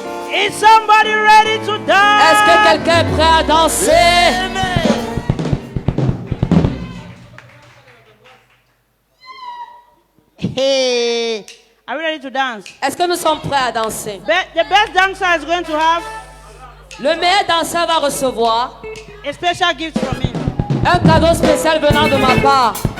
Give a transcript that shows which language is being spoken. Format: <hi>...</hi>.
<en>Is somebody ready to dance?</en> <fr>Est-ce que quelqu'un est prêt à danser?</fr> <en>Hey, are we ready to dance?</en> <fr>Est-ce que nous sommes prêts à danser?</fr> <en>The best dancer is going to have</en> <fr>Le meilleur danseur va recevoir</fr> <en>a special gift from me.</en> <fr>un cadeau spécial venant de ma part.</fr>